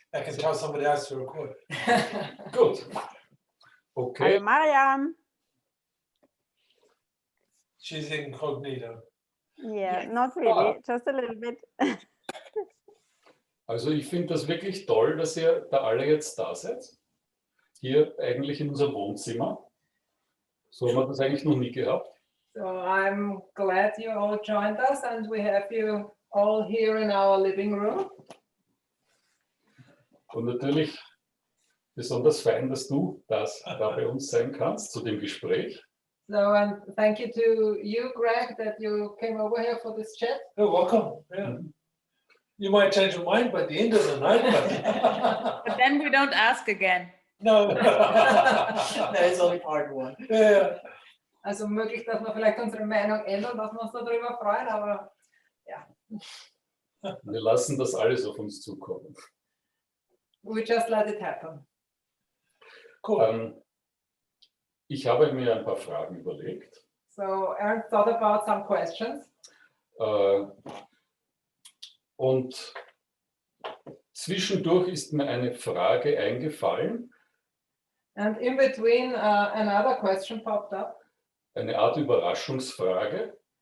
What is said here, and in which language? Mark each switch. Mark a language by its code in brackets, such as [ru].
[en] They can tell somebody else to record. Good. Okay. [de] Hallo Mariam. [en] She's incognito. Yeah, not really, just a little bit. [de] Also ich finde das wirklich toll, dass ihr da alle jetzt da seid. Hier eigentlich in unserem Wohnzimmer. So haben wir das eigentlich noch nie gehabt. [en] So I'm glad you all joined us and we have you all here in our living room. [de] Und natürlich besonders fein, dass du da bei uns sein kannst zu dem Gespräch. [en] So and thank you to you, Greg, that you came over here for this chat. You're welcome. Yeah. You might change your mind by the end of the night, but But then we don't ask again. no. That is only part one. Yeah. [de] Also möglich, dass wir vielleicht unsere Meinung ändern, dass wir uns darüber freuen, aber ja. Wir lassen das alles auf uns zukommen. [en] We just let it happen. Cool. [de] Ich habe mir ein paar Fragen überlegt. [en] So Ernst thought about some questions. [de] Und zwischendurch ist mir eine Frage eingefallen. [en] And in between another question popped up. [de] Eine Art Überraschungsfrage,